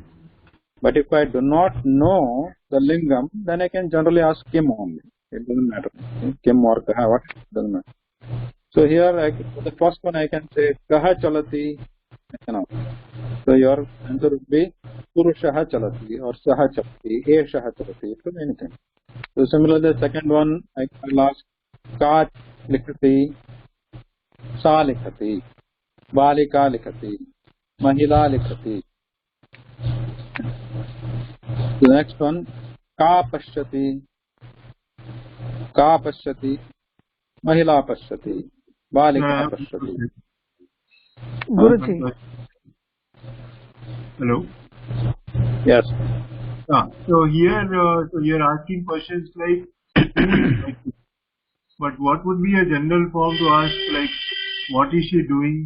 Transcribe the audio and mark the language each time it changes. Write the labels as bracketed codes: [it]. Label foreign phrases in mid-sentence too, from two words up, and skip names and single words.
[en] But if I do not know the lingam, then I can generally ask kim only. It doesn't matter. Kim or kaha, what doesn't matter. So here, the first one I can say [sa] कः चलति. [en] So your answer would be [sa] पुरुषः चलति [en] or [sa] सः चलति, एषः चलति. [en] It could be anything. So similarly, the second one I'll ask [sa] कः लिखति, सः लिखति, बालिका लिखति, महिला लिखति. [en] The next one [sa] कः पश्यति, महिला पश्यति, बालिका पश्यति. [en] Guruji. Hello. Yes. So here, so you're asking questions like, but what would be a general form to ask, like, what is she doing?